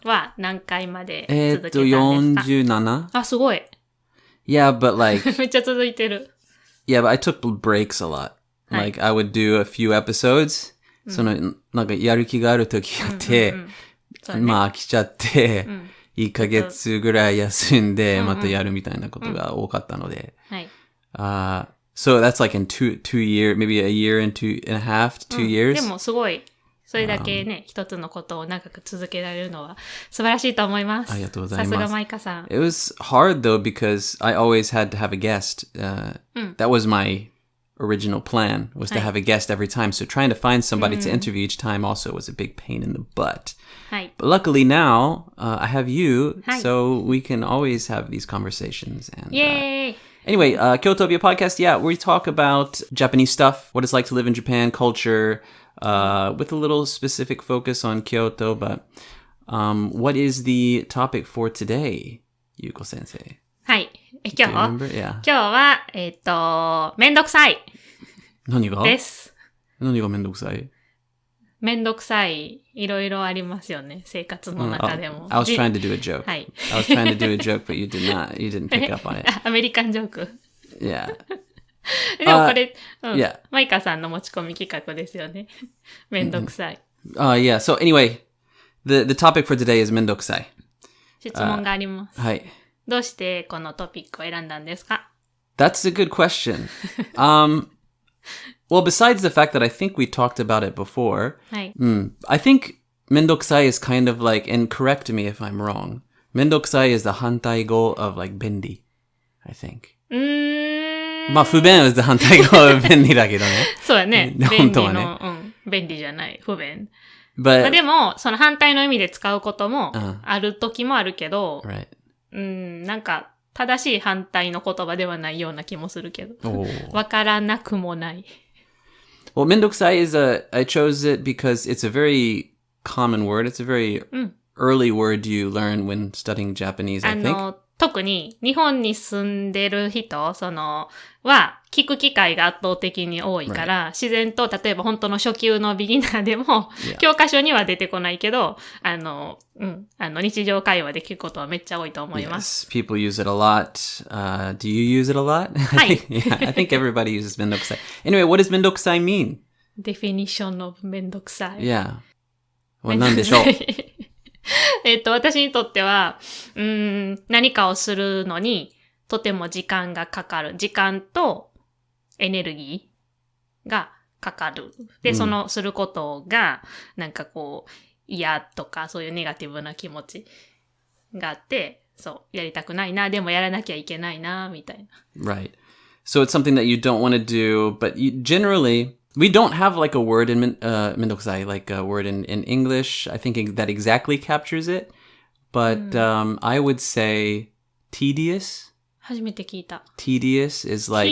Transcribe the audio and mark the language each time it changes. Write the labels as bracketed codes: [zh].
[ja] は何回まで続けたんですか [en] 47? [ja] あ、すごい。 [en] Yeah, but like... [ja] めっちゃ続いてる。 [en] Yeah, but I took breaks a lot. Like, I would do a few episodes. [ja] その、なんかやる気がある時があって、まあ飽きちゃって、1ヶ月ぐらい休んで、またやるみたいなことが多かったので。はい。 [en] So that's like in two years, maybe a year and a half to 2 years. [ja] でもすごい、それだけね、一つのことを長く続けられるのは素晴らしいと思います。ありがとうございます。さすがマイカさん。 [en] It was hard though because I always had to have a guest. That was my original plan, was to have a guest every time. So trying to find somebody to interview each time also was a big pain in the butt. [ja] はい。 [en] But luckily now, I have you, so we can always have these conversations. And, Yay! Anyway, Kyotopia podcast, yeah, we talk about Japanese stuff, what it's like to live in Japan, culture, with a little specific focus on Kyoto. But what is the topic for today, Yuko Sensei? [ja] はい。今日 [en] Yeah. [ja] 今日は、めんどくさい何がです。何がめんどくさいめんどくさい、いろいろありますよね、生活の中でも。 [en] I was trying to do a joke. [ja] はい。 [en] I was trying to do a joke, but you didn't pick up on it. [ja] アメリカンジョーク。 [en] Yeah. [ja] でもこれ、 [en] yeah. [ja] マイカさんの持ち込み企画ですよね。めんどくさい。 [en] Yeah. So anyway, the topic for today is めんどくさい。 [ja] 質問があります。はい。どうしてこのトピックを選んだんですか [en] That's a good question. Well, besides the fact that I think we talked about it before, [ja] はい。 [en] I think めんどくさい is kind of like, and correct me if I'm wrong, めんどくさい is the 反対語 of like 便利, I think. [ja] まあ、不便 [en] is the [ja] 反対語 [en] of [ja] 便利だけどね。そうやね。本当はね。便利じゃない。不便。 [en] But, [ja] でも、その反対の意味で使うこともある時もあるけど、 [en] right. [ja] なんか、正しい反対の言葉ではないような気もするけど。わからなくもない。 [en] Well, めんどくさい is I chose it because it's a very common word. It's a very early word you learn when studying Japanese, I think. [ja] 特に日本に住んでる人、は聞く機会が圧倒的に多いから、自然と例えば本当の初級のビギナーでも、教科書には出てこないけど、日常会話で聞くことはめっちゃ多いと思います。 [en] Yes, people use it a lot. Do you use it a lot? [ja] はい。 [en] yeah, I think everybody uses めんどくさい. Anyway, what does めんどくさい mean? Definition of めんどくさい。 Yeah. [ja] 何でしょう私にとっては、何かをするのにとても時間がかかる。時間とエネルギーがかかる。で、そのすることが、なんかこう、嫌とかそういうネガティブな気持ちがあって、そう、やりたくないな、でもやらなきゃいけないな、みたいな。 [en] Right. So it's something that you don't want to do, but we don't have like a word in めんどくさい, like a word in English. I think that exactly captures it. But I would say tedious. [ja] 初めて聞いた。 [en] Tedious is like...